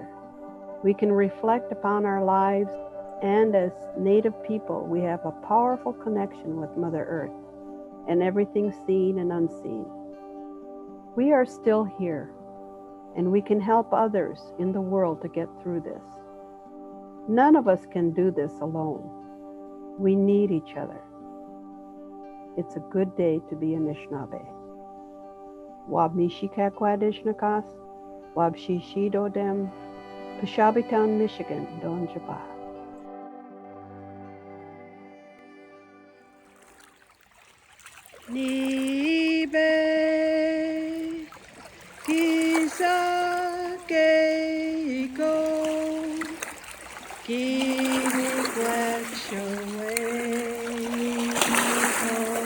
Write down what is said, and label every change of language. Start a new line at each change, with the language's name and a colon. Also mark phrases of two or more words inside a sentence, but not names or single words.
English: We can reflect upon our lives, and as Native people, we have a powerful connection with Mother Earth and everything seen and unseen. We are still here, and we can help others in the world to get through this. None of us can do this alone. We need each other. It's a good day to be Anishinaabe. Wab Mishikakwadishnakas, Wab Shishidodem, Peshabitown, Michigan, Don Jaba.
Ojibwa: Nibe Kisakeko Kimi Kwekshaweko